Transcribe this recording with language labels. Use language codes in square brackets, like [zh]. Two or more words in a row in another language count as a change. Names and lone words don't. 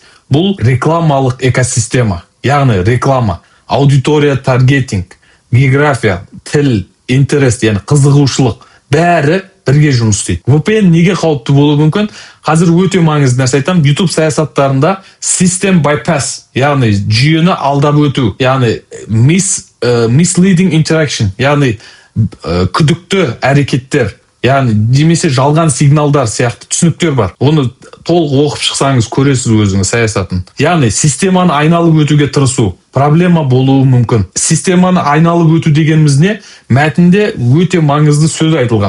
[kk] Бұл рекламалық экосистема. Яғни реклама, аудитория таргетинг, география, тіл, интерес, яғни қызығушылық бәрі бірге жұмыс істейді. VPN неге қауіпті болуы мүмкін? Қазір өте маңызды нәрсе айтамын. YouTube саясаттарында [en] system bypass, [kk] яғни жүйені алдап өту, яғни [en] misleading interaction, [kk] яғни күдікті әрекеттер, яғни немесе жалған сигналдар сияқты түсініктер бар. Оны толық оқып шықсаңыз көресіз өзіңіз саясатын. Яғни системаны айналып өтуге тырысу проблема болуы мүмкін. Системаны айналып өту дегеніміз не? Мәтінде өте маңызды сөз айтылған.